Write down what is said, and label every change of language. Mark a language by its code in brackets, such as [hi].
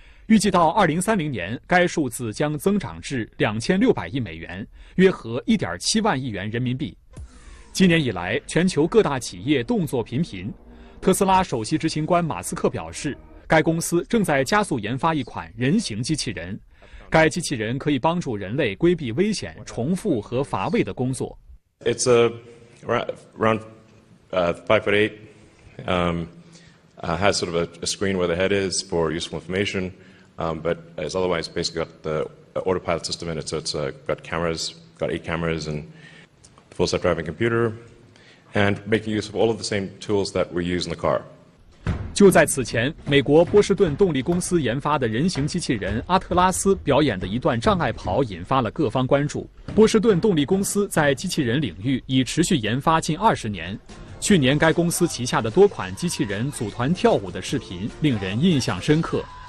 [zh] 预计到2030年，该数字将增长至2600亿美元，约合1.7万亿元人民币。今年以来，全球各大企业动作频频。特斯拉首席执行官马斯克表示，该公司正在加速研发一款人形机器人。该机器人可以帮助人类规避危险、重复和乏味的工作。 [en] It's around 5'8", has sort of a screen where the head is for useful information, but it's otherwise basically got the autopilot system in it, so it's got cameras, got 8 cameras and full self-driving computer, and making use of all of the same tools that we use in the car. [zh] 就在此前，美国波士顿动力公司研发的人形机器人阿特拉斯表演的一段障碍跑引发了各方关注。波士顿动力公司在机器人领域已持续研发近20年，去年该公司旗下的多款机器人组团跳舞的视频令人印象深刻。